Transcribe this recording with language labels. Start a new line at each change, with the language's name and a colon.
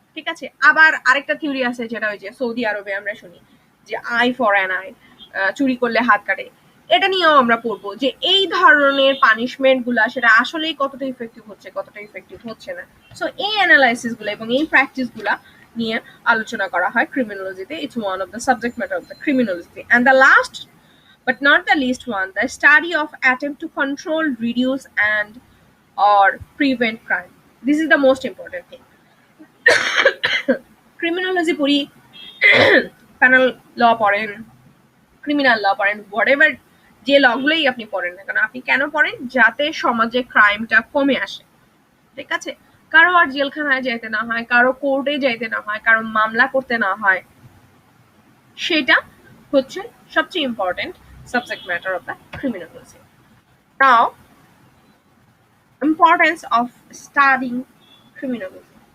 Bangla: ঠিক আছে, আবার আরেকটা থিওরি আছে যেটা ওই যে সৌদি আরবে আমরা শুনি যে
English: eye for an eye,
Bangla: চুরি করলে হাত কাটে। এটা নিয়েও আমরা পড়বো যে এই ধরনের পানিশমেন্ট গুলা সেটা আসলেই কতটা ইফেক্টিভ হচ্ছে কতটা ইফেক্টিভ হচ্ছে না। সো এই অ্যানালাইসিস গুলো এবং এই প্র্যাকটিস গুলা নিয়ে আলোচনা করা হয় ক্রিমিনোলজিতে।
English: It's one of the subject matter of the criminology. And the last but not the least one, the study of attempt to control, reduce and or prevent crime. This is the most important thing.
Bangla: Criminology পড়ি, penal law পড়েন, criminal law পড়েন, whatever যে লগুলোই আপনি পড়েন না কেন, আপনি কেন পড়েন? যাতে সমাজে ক্রাইমটা কমে আসে। ঠিক আছে, কারো আর জেলখানায় যাইতে না হয়, কারো কোর্টে যাইতে না হয়, কারো মামলা করতে না হয়, সেটা হচ্ছে সবচেয়ে important
English: subject matter of the criminology. Now, importance of studying criminology.